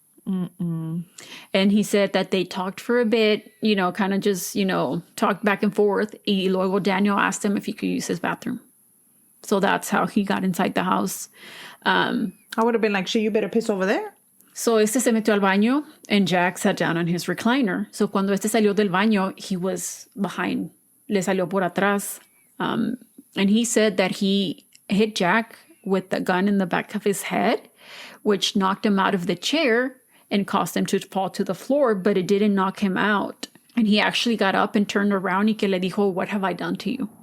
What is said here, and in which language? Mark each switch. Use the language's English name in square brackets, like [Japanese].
[English] And he said that they talked for a bit, kind of just, talked back and forth. [Spanish] Y luego [English] Daniel asked him if he could use his bathroom. So that's how he got inside the house. I would have been like, shit, you better piss over there. So [Spanish] se metió al baño [English] and Jack sat down on his recliner. [Spanish] So cuando salió del baño, [English] he was behind. [Spanish] Le salió por atrás. [English] And he said that he hit Jack with the gun in the back of his head, which knocked him out of the chair and caused him to fall to the floor, but it didn't knock him out. And he actually got up and turned around [Spanish] y que le dijo, [English] "What have I done to you?"